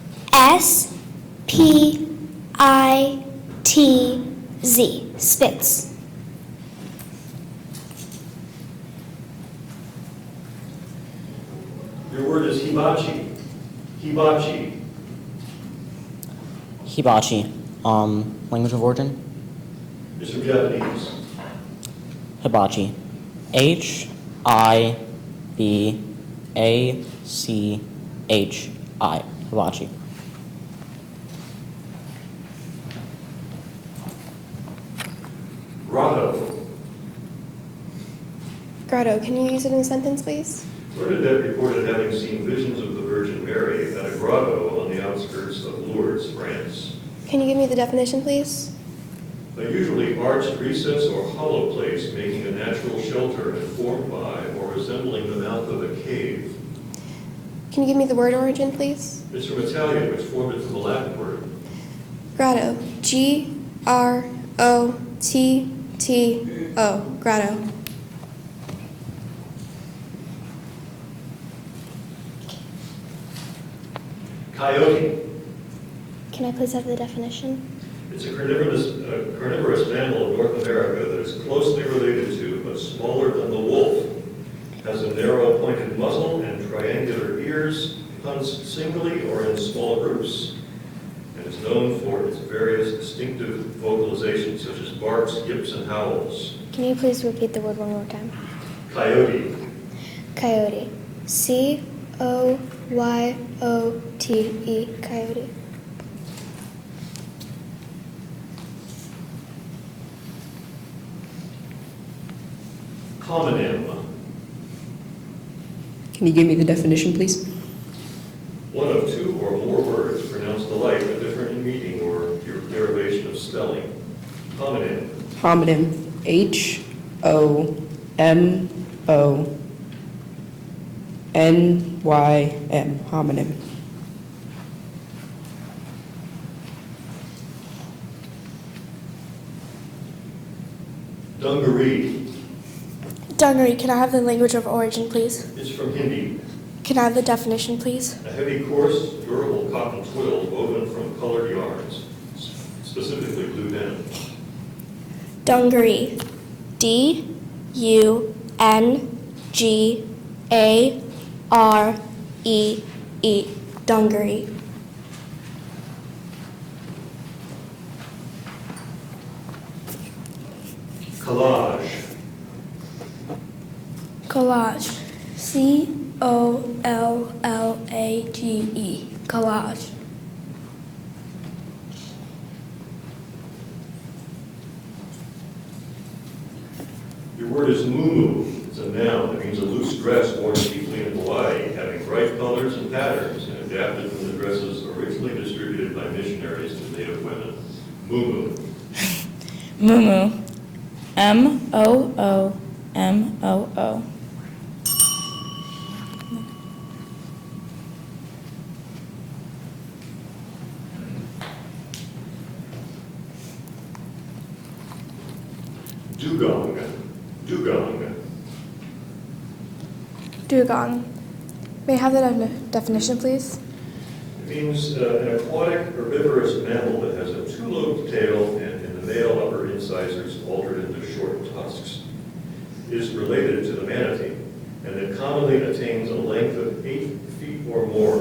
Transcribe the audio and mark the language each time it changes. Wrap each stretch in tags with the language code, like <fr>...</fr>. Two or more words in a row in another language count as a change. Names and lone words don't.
<en>S-P-I-T-Z. Spitz. Your word is hibachi. Hibachi. Hibachi. Language of origin? It's from Japanese. Hibachi. Hibachi. Hibachi. Grotto. Grotto, can you use it in a sentence, please? Bernadette reported having seen visions of the Virgin Mary at a grotto on the outskirts of Lourdes, France. Can you give me the definition, please? A usually arched recess or hollow place making a natural shelter and formed by or resembling the mouth of a cave. Can you give me the word origin, please? It's from Italian, which formed it from a Latin word. Grotto. G-R-O-T-T-O. Grotto. Coyote. Can I please have the definition? It's a carnivorous mammal of North America that is closely related to, but smaller than the wolf. Has a narrow pointed muzzle and triangular ears, hunts singly or in small groups, and is known for its various distinctive vocalizations such as barks, yips, and howls. Can you please repeat the word one more time? Coyote. Coyote. C-O-Y-O-T-E. Coyote. Homonym. Can you give me the definition, please? One of two or more words pronounced alike but different in meaning or derivation of spelling. Homonym. Homonym. H-O-M-O-N-Y-M. Homonym. Dungaree. Dungaree, can I have the language of origin, please? It's from Hindi. Can I have the definition, please? A heavy, coarse, durable cotton twill woven from colored yarns, specifically blue denim. Dungaree. D-U-N-G-A-R-E-E. Dungaree. Collage. Collage. C-O-L-L-A-G-E. Collage. Your word is muumuu. It's a noun that means a loose dress worn deeply in Hawaii, having bright colors and patterns, and adapted from the dresses originally distributed by missionaries to Native women. Muumuu. Muumuu. M-O-O-M-O-O. Dugong. Dugong. Dugong. May I have the definition, please? It means an aquatic herbivorous mammal that has a two-lobed tail and in the male upper incisors altered into short tusks. It is related to the manatee, and it commonly attains a length of 8 feet or more.</en>